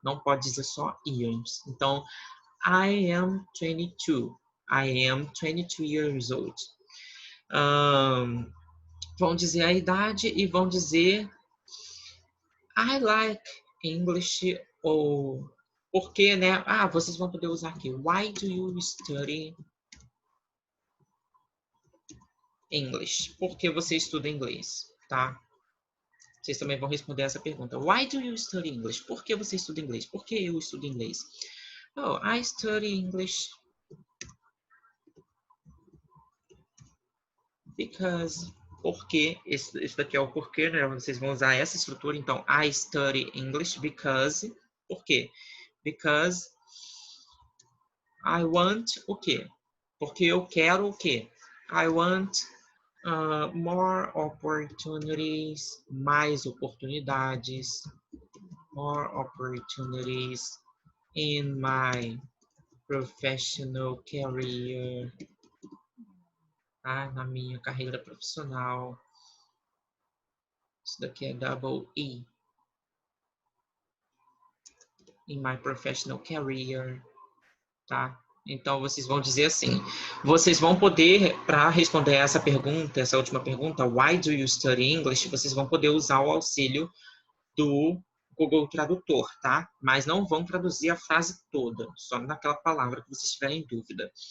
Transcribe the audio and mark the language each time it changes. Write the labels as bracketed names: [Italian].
[Portuguese] Não pode dizer só years. Então, [English] I am 22. I am 22 years old. [Portuguese] Vão dizer a idade e vão dizer [English] I like English [Portuguese] ou porque, né? Vocês vão poder usar aqui. [English] Why do you study English? [Portuguese] Por que você estuda inglês, tá? Vocês também vão responder essa pergunta. [English] Why do you study English? [Portuguese] Por que você estuda inglês? Por que eu estudo inglês? [English] Oh, I study English because... [Portuguese] Porque, esse daqui é o porquê, né? Vocês vão usar essa estrutura. [English] Então, I study English because... [Portuguese] Por quê? [English] Because I want [Portuguese] o quê? Porque eu quero o quê? [English] I want more opportunities, [Portuguese] mais oportunidades, [English] more opportunities In my professional career, tá? [Portuguese] Na minha carreira profissional. Isso daqui é double E. [English] In my professional career, tá? [Portuguese] Então, vocês vão dizer assim, vocês vão poder, para responder essa pergunta, essa última pergunta, [English] why do you study English? [Portuguese] Vocês vão poder usar o auxílio do Google Tradutor, tá? Mas não vão traduzir a frase toda, só naquela palavra que vocês tiverem dúvida.